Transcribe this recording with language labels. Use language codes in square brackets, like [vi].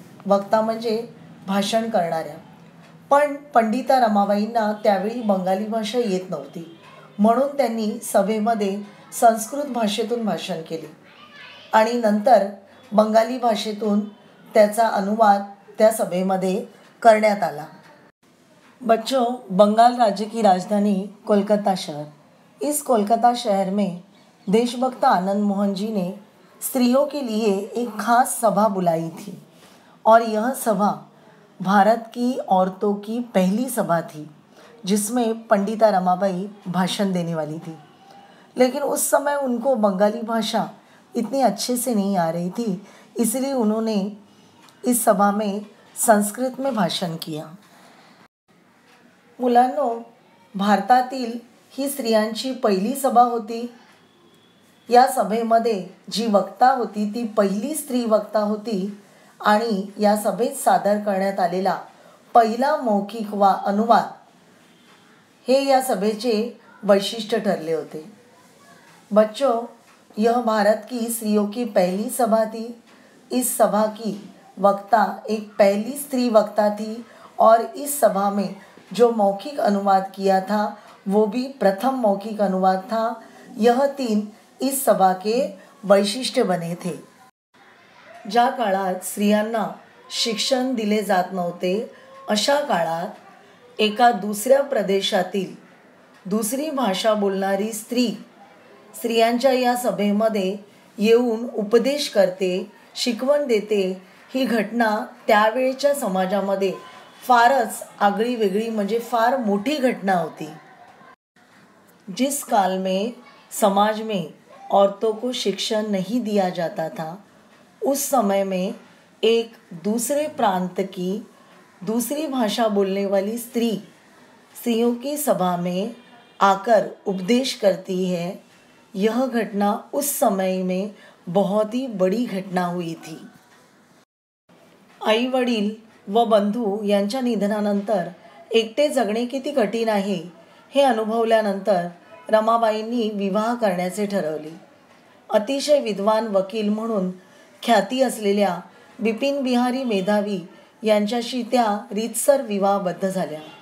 [mr] वक्ता म्हणजे भाषण करणाऱ्या। पण पंडिता रमाबाईंना त्यावेळी बंगाली भाषा येत नव्हती, म्हणून त्यांनी सभेमध्ये संस्कृत भाषेतून भाषण केले आणि नंतर बंगाली भाषेतून त्याचा अनुवाद त्या सभेमध्ये करण्यात आला। [hi] बच्चों, बंगाल राज्य की राजधानी कोलकाता शहर। इस कोलकाता शहर में देशभक्त आनंद मोहन जी ने स्त्रियों के लिए एक खास सभा बुलाई थी और यह सभा भारत की औरतों की पहली सभा थी जिसमें पंडिता रमाबाई भाषण देने वाली थी। लेकिन उस समय उनको बंगाली भाषा इतनी अच्छे से नहीं आ रही थी, इसलिए उन्होंने इस सभा में संस्कृत में भाषण किया। [mr] मुलांनो, भारतातील ही स्त्रियांची पहिली सभा होती। या सभेमध्ये जी वक्ता होती ती पहिली स्त्री वक्ता होती आणि या सभेत सादर करण्यात आलेला पहिला मौखिक अनुवाद हे या सभेचे वैशिष्ट्य ठरले होते। [hi] बच्चों, यह भारत की स्त्रियों की पहली सभा थी। इस सभा की वक्ता एक पहली स्त्री वक्ता थी और इस सभा में जो मौखिक अनुवाद किया था वो भी प्रथम मौखिक अनुवाद था। यह तीन इस सभा के वैशिष्ट्य बने थे। [mr] ज्या काळात स्त्रियांना शिक्षण दिले जात नव्हते अशा काळात एका दुसऱ्या प्रदेशातील दुसरी भाषा बोलणारी स्त्रियांच्या या सभेमध्ये येऊन उपदेश करते, शिकवण देते, ही घटना त्यावेळच्या समाजामध्ये फारच आगळी वेगळी म्हणजे फार मोठी घटना होती। [hi] जिस काल में समाज में औरतों को शिक्षण नहीं दिया जाता था, उस समय में एक दूसरे प्रांत की दूसरी भाषा बोलने वाली स्त्रियों की सभा में आकर उपदेश करती है। यह घटना उस समय में बहुत ही बड़ी घटना हुई थी। [mr] आई वडील व बंधू यांच्या निधनानंतर एकटे जगणे किती कठीण आहे हे अनुभवल्यानंतर रमाबाईंनी विवाह करण्याचे ठरवले। अतिशय विद्वान वकील म्हणून ख्याती असलेल्या बिपिन बिहारी मेधावी यांच्याशी त्या रीतसर विवाहबद्ध झाल्या।